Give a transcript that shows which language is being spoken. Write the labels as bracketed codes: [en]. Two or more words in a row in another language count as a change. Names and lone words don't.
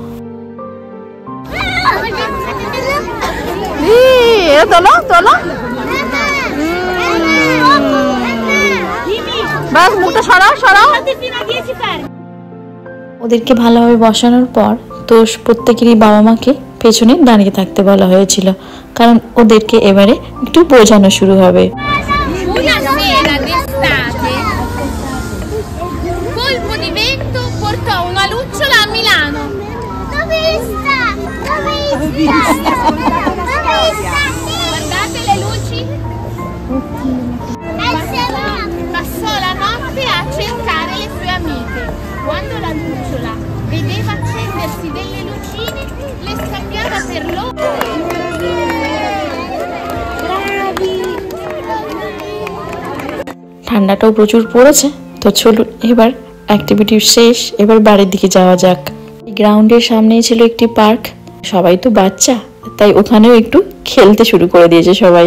[bn] ওদেরকে ভালোভাবে বসানোর পর তো প্রত্যেকেরই বাবা মাকে পেছনে দাঁড়িয়ে থাকতে বলা হয়েছিল, কারণ ওদেরকে এবারে একটু বোঝানো শুরু হবে। [it] Una sera d'estate, colpo di vento portò una lucciola a Milano. Dove sta? Dove sta? Dove sta? Guardate le luci. Passò la notte a cercare le sue amiche. Quando la lucciola vedeva accendersi delle lucine, le scambiava per loro. [bn] ঠান্ডাটাও প্রচুর পড়েছে, তো চলুন এবার অ্যাক্টিভিটি শেষ, এবার বাড়ির দিকে যাওয়া যাক। গ্রাউন্ডের সামনেই ছিল একটি পার্ক, সবাই তো বাচ্চা, তাই ওখানেও একটু খেলতে শুরু করে দিয়েছে সবাই।